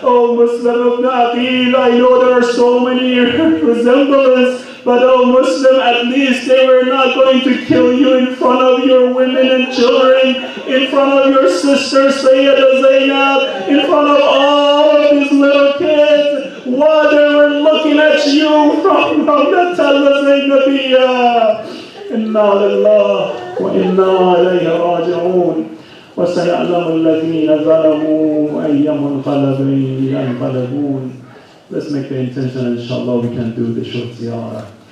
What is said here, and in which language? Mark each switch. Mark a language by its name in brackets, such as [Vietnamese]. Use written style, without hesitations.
[English] Oh Muslim ibn Aqil, I know there are so many resemblances, but oh Muslim, at least they were not going to kill you in front of your women and children, in front of your sister Sayyida Zainab, in front of all of these little kids, while they were looking at you from the Tala Zainabiyah. [Arabic] إنا لله وإنا إليه راجعون وسيعلم الذين ظلموا أي منقلب ينقلبون. [English] Let's make the intention and inshallah we can do the short ziyarah.